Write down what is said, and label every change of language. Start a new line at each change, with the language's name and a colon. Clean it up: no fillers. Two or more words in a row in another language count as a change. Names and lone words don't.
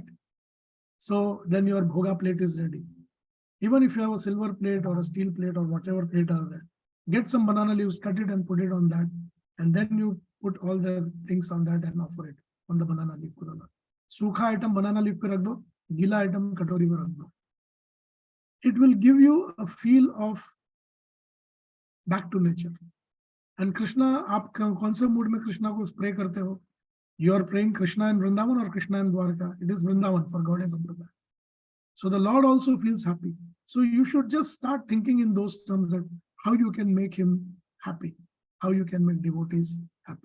English: So then your bhoga plate is ready. Even if you have a silver plate or a steel plate or whatever plate are there, get some banana leaves, cut it and put it on that. And then you put all the things on that and offer it on the banana leaf.
Hindi: Sukha item
English: banana leaf
Hindi: पे रख दो, गीला item कटोरी में रख दो.
English: It will give you a feel of back to nature. And Krishna,
Hindi: aap kaun se mood mein Krishna ko pray karte ho?
English: You are praying Krishna in Vrindavan or Krishna in Dwarka? It is Vrindavan, for God is Sampradaya. So the Lord also feels happy. So you should just start thinking in those terms that how you can make him happy, how you can make devotees happy.